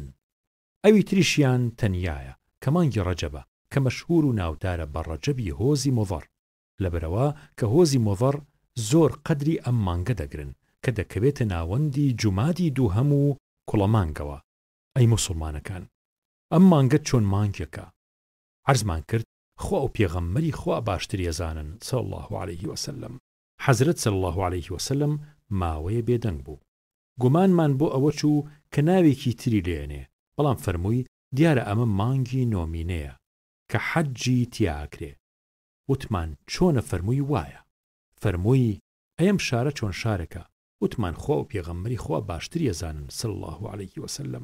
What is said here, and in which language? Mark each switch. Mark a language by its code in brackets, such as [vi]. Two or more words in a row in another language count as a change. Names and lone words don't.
[ckb] ئەوی تریشیان تەنیایە کە مانگی ڕەجەبە کە مەشهور و ناودارە بە ڕەجەبی هۆزی مۆڤەڕ، لەبەرەوە کە هۆزی مۆڤەڕ زۆر قەدری ئەم مانگە دەگرن کە دەکەوێتە ناوەندی جومادی دووهەم و کوڵەمانگەوە. ئەی موسڵمانەکان، ئەم مانگە چۆن مانگێکە؟ عەرزمان کرد خوا و پێغەمبەری خوا باشتر ێزانن [ar] صلی الله عليه وسلم. [ckb] حەزرەت [ar] صلی الله عليه وسلم [ckb] ماوەیە بێدەنگ بوو. گومانمان بۆ ئەوە چوو کە ناوێکی تری لێنێ، بەڵام فەرمووی دیارە ئەمە مانگی نۆمینەیە کە حەجی تیاکرێ. وتمان چۆنە؟ فەرمووی وایە. فەرمووی ئەم شارە چۆن شارێکە؟ وتمان خوا و پێغەمبەری خوا باشتر ێزانن [ar] صلی الله عليه وسلم.